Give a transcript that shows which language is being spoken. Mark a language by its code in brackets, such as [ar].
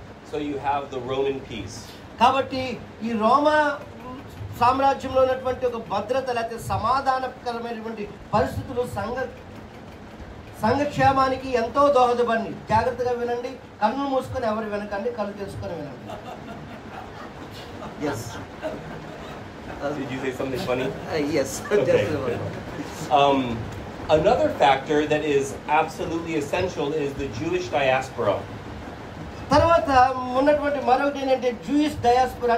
[en] So you have the Roman peace. [te] కాబట్టి ఈ రోమా సామ్రాజ్యంలో ఉన్నటువంటి ఒక భద్రత లేకపోతే సమాధానకరమైనటువంటి పరిస్థితులు సంఘక్షేమానికి ఎంతో దోహదపడి. జాగ్రత్తగా వినండి, కన్ను మూసుకొని ఎవరు వినకండి, కళ్ళు తెలుసుకొని వినండి. [en] Yes. Did you say something funny? Yes. Okay. Another factor that is absolutely essential is the Jewish diaspora. [te] తర్వాత ఉన్నటువంటి మరొకటి ఏంటంటే జూయిష్ డయాస్పోరా.